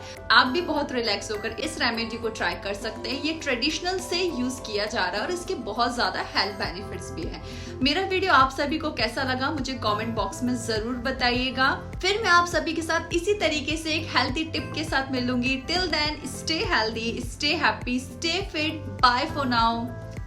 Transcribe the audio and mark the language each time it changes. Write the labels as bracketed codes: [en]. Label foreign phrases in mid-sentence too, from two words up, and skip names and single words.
[hi] आप भी बहुत रिलैक्स होकर इस रेमेडी को ट्राई कर सकते हैं। ये ट्रेडिशनल से यूज किया जा रहा है और इसके बहुत ज्यादा [en] health benefits [hi] भी है। मेरा वीडियो आप सभी को कैसा लगा मुझे [en] comment box [hi] में जरूर बताइएगा। फिर मैं आप सभी के साथ इसी तरीके से एक [en] healthy tip [hi] के साथ मिलूंगी। [en] Till then, stay healthy, stay happy, stay fit. Bye for now.